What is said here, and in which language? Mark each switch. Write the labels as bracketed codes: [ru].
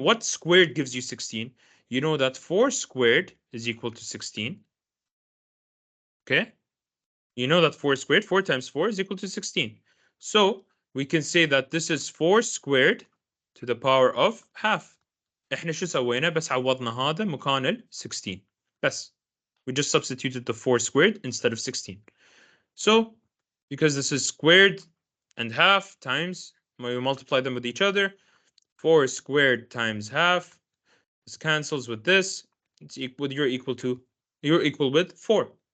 [en] What squared gives you 16? You know that 4 squared is equal to 16. Okay? You know that 4 squared, 4 times 4 is equal to 16. So we can say that this is 4 squared to the power of half. [ar] احنا شو سوينا؟ بس عوضنا هذا مكان ال 16. بس. [en] We just substituted the 4 squared instead of 16. So because this is squared and half times, we multiply them with each other. 4 squared times half. This cancels with this. It's equal. You're equal with 4.